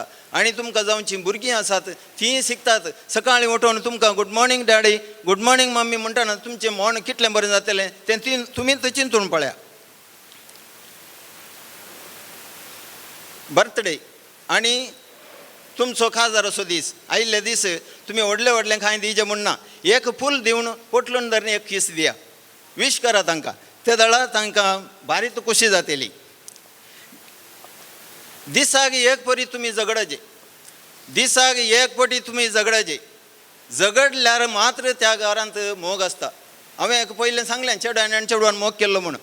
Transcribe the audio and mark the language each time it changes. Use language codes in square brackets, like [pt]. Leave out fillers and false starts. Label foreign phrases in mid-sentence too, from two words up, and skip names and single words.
[kok] आनी तुमकां जावचीं भुरगीं आसात तीं शिकतात. सकाळीं उठून तुमकां [en] good morning daddy good morning mummy [kok] म्हणटाना तुमचें मन कितलें बरें जातलें तें तुमीच चिंतून पळया. बर्थडे आनी तुमचो काजाराचो दीस आयिल्ले दीस तुमी व्हडलें कांय दिवचें म्हणना. एक फूल दिवन पोटलून धरून एक किस दिया. विश करा तांकां. ते दळा तांकां भारीच खोशी जातली. दिसाक एक परी तुमी झगडचे. दिसाक एक पटी तुमी झगडचे. झगडल्यार मात्र त्या घरांत मोग आसता. हांवें पयलें सांगलें चेडवान आनी चेडवान मोग केल्लो म्हणून.